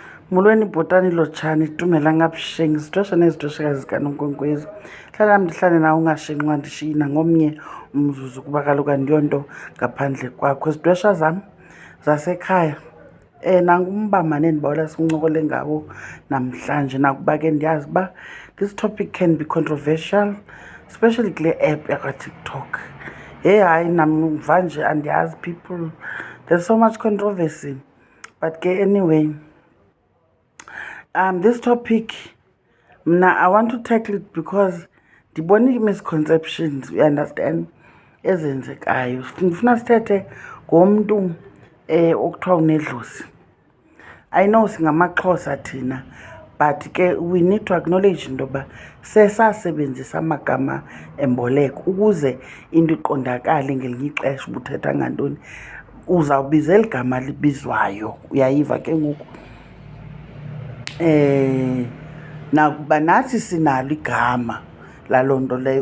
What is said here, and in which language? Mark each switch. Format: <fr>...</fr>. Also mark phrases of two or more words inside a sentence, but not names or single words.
<xh>Molweni bhotani lotshani itumela ngabusheng izidwesha nezidweshekazi zikanonkwenkwezi. Hlala ndihlale nawe ungashinqwa ndishiyi nangomnye umzuzu kuba kaloku andiyonto ngaphandle kwakho. Izidwesha zam zasekhaya nangumba mane endibawela sincokole ngawo namhlanje nakuba ke ndiyazi uba</xh> <en>this topic can be controversial, especially</en> <xh>kule app yakwaTikTok. Hayi namva nje andiyazi</xh> <en>people, there's so much controversy, but ke anyway, this topic mna I want to tackle it because</en> <xh>ndibona ii-misconceptions,</xh> <en>you understand,</en> <xh>ezenzekayo. Ndifuna sithethe ngomntu okuthiwa unedlozi.</xh> <en>I know</en> <xh>singamaXhosa thina, but ke</xh> <en>we need to acknowledge</en> <xh>into yoba sesasebenzisa amagama emboleko ukuze into iqondakale ngelinye ixesha uba uthetha ngantoni. Uzawubiza eli gama libizwayo, uyayiva ke ngoku. Nakuba nathi sinalo igama laloo nto leyo.</xh>